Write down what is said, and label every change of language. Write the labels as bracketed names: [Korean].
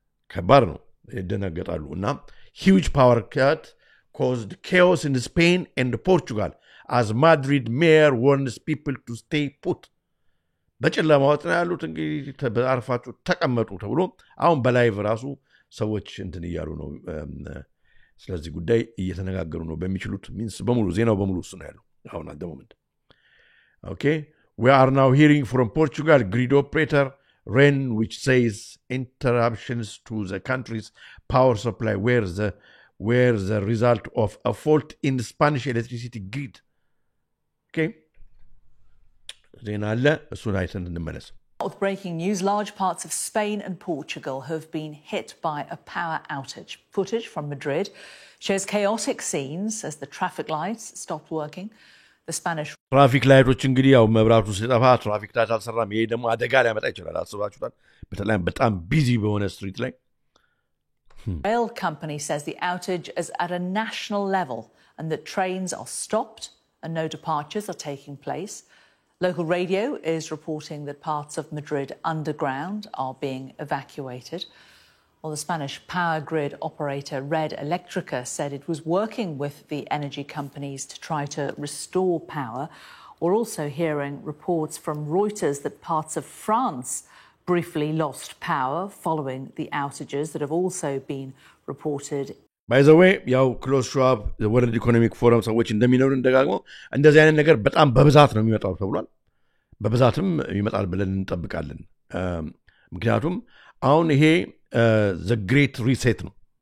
[Amharic] ከባድ ነው፣ ይደናገጣሉ። [English] እና ሂውጅ ፓወር ካት caused chaos in Spain and Portugal as Madrid mayor warns people to stay put. [Amharic] በጨለማ ውስጥ ነው ያሉት እንግዲህ በአርፋችሁ ተቀመጡ ተብሎ አሁን በላይቭ ራሱ ሰዎች እንትን እያሉ ነው ስለዚህ ጉዳይ እየተነጋገሩ ነው በሚችሉት ሚንስ በሙሉ ዜናው በሙሉ እሱ ነው ያለው አሁን [English] at the moment. Okay, we are now hearing from Portugal grid operator REN, which says interruptions to the country's power supply were the result of a fault in the Spanish electricity grid. [Amharic] Okay, ዜና አለ እሱን አይተን እንመለስ. [English] With breaking news, large parts of Spain and Portugal have been hit by a power outage. Footage from Madrid shows chaotic scenes as the traffic lights stopped working. The Spanish [Amharic] traffic lights እንግዲህ ያው መብራቱ ሲጠፋ ትራፊክ ላይት አልሰራም ይሄ ደግሞ አደጋ ሊያመጣ ይችላል አስባችሁታል በጣም ቢዚ በሆነ ስትሪት ላይ [English] rail company says the outage is at a national level and that trains are stopped and no departures are taking place. Local radio is reporting that parts of Madrid underground are being evacuated. Well, the Spanish power grid operator Red Electrica said it was working with the energy companies to try to restore power. We're also hearing reports from Reuters that parts of France briefly lost power following the outages that have also been reported. [Amharic] By the way, ያው ክሎዝ ሸዋብ ወርልድ ኢኮኖሚክ ፎረም ሰዎች እንደሚነሩ እንደጋግሞ እንደዚህ አይነት ነገር በጣም በብዛት ነው የሚመጣው ተብሏል በብዛትም ይመጣል ብለን እንጠብቃለን ምክንያቱም አሁን ይሄ [English] the great reset [Amharic] ነው